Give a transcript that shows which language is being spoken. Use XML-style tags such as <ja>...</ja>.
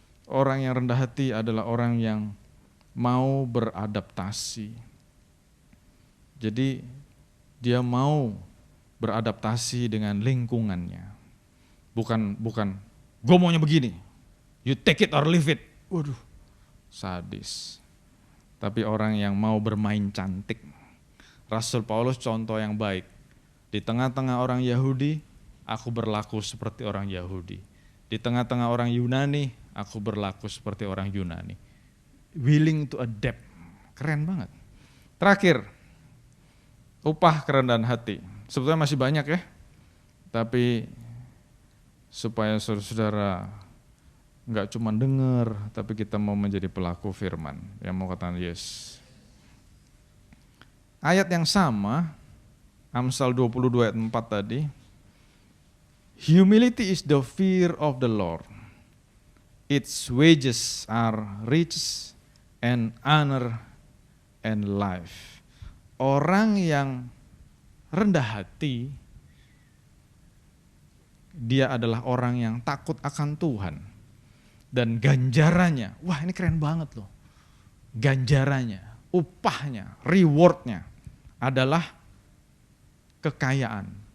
<id>Orang yang rendah hati adalah orang yang mau beradaptasi. Jadi dia mau beradaptasi dengan lingkungannya. Bukan gue maunya begini,</id> <en>you take it or leave it.</en> <id>Waduh, sadis. Tapi orang yang mau bermain cantik. Rasul Paulus contoh yang baik. Di tengah-tengah orang Yahudi, aku berlaku seperti orang Yahudi. Di tengah-tengah orang Yunani, aku berlaku seperti orang Yunani.</id> <en>Willing to adapt.</en> <id>Keren banget. Terakhir, upah kerendahan hati. Sebetulnya masih banyak ya. Tapi supaya saudara-saudara enggak cuma dengar, tapi kita mau menjadi pelaku firman. Yang mau katakan yes. Ayat yang sama, Amsal 22 ayat 4 tadi.</id> <en>Humility is the fear of the Lord. Its wages are riches and honor and life.</en> <id>Orang yang rendah hati, dia adalah orang yang takut akan Tuhan. Dan ganjarannya, wah ini keren banget loh. Ganjarannya, upahnya, rewardnya adalah kekayaan.</id>